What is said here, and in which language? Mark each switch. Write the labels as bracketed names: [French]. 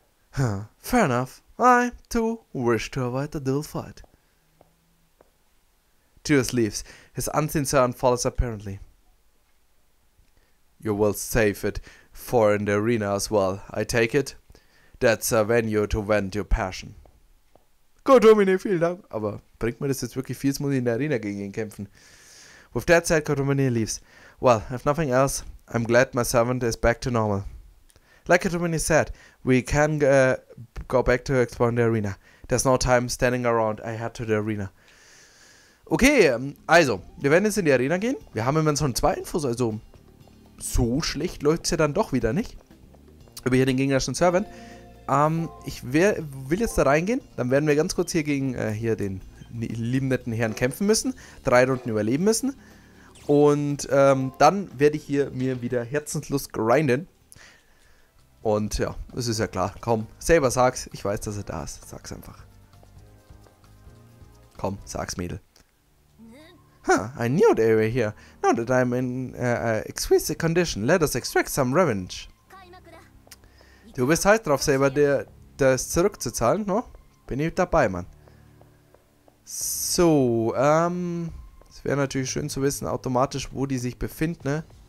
[English] Fair enough. I, too, wish to avoid a duel fight. Julius leaves. His unseen servant follows apparently. You will save it for in the arena as well, I take it? That's a venue to vent your passion. [German] Gut, Domine, vielen Dank. Aber bringt mir das jetzt wirklich viel? Jetzt muss ich in der Arena gegen ihn kämpfen. [English] With that said, Kotomine leaves. Well, if nothing else, I'm glad my servant is back to normal. Like Kotomine said, we can go back to exploring the arena. There's no time standing around. I head to the arena. [German] Okay, also, wir werden jetzt in die Arena gehen. Wir haben immerhin schon 2 Infos, also so schlecht läuft es ja dann doch wieder nicht. Über hier den gegnerischen Servant. Ich will jetzt da reingehen. Dann werden wir ganz kurz hier gegen hier den lieben netten Herrn kämpfen müssen. 3 Runden überleben müssen. Und dann werde ich hier mir wieder Herzenslust grinden. Und ja, das ist ja klar. Komm, selber sag's. Ich weiß, dass er da ist. Sag's einfach. Komm, sag's, Mädel. [English] Huh, I knew they were here. Now that I'm in exquisite condition, let us extract some revenge. [German] Du bist halt drauf, Saber, das zurückzuzahlen, no? Bin ich dabei, Mann. So, Es wäre natürlich schön zu wissen, automatisch, wo die sich befinden, ne?